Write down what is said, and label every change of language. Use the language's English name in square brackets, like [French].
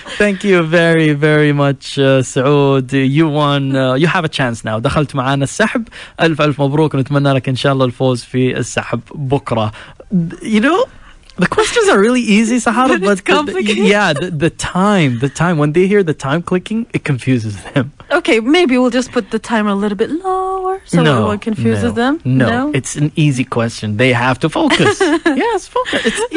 [English] Thank you very, very much, Saud. You won. You have a chance now. [Arabic] دخلت معانا السحب. ألف مبروك ونتمنى لك إن شاء الله الفوز في السحب بكرة. [English] You know, the questions are really easy, Sahara, but the time when they hear the time clicking, it confuses them. Okay, maybe we'll just put the timer a little bit lower so everyone confuses them. No, it's an easy question. They have to focus. Yes, focus. It's easy.